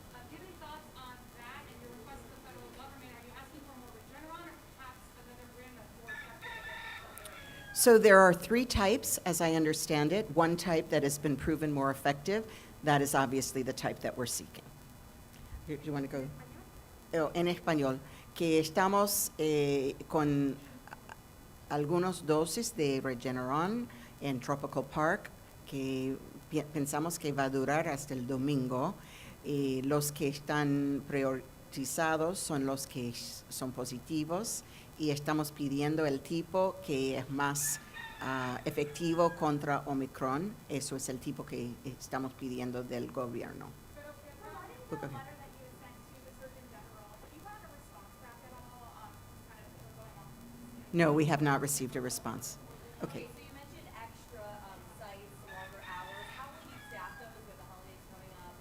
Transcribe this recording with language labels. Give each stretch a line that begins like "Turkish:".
English: Give any thoughts on that and your request to the federal government? Are you asking for more Regeneron or perhaps another brand that's more effective against this? So there are three types, as I understand it. One type that has been proven more effective. That is obviously the type that we're seeking. Do you want to go?
Spanish: En español, que estamos con algunos dosis de Regeneron en Tropical Park, que pensamos que va a durar hasta el domingo. Los que están priorizados son los que son positivos y estamos pidiendo el tipo que es más efectivo contra Omicron. Eso es el tipo que estamos pidiendo del gobierno. Pero
English: regarding the Okay. letter that you sent to the Surgeon General, have you gotten a response back at all? Kind of going on. No, we have not received a response. Okay. So you mentioned extra sites, longer hours. How will you staff those with the holidays coming up?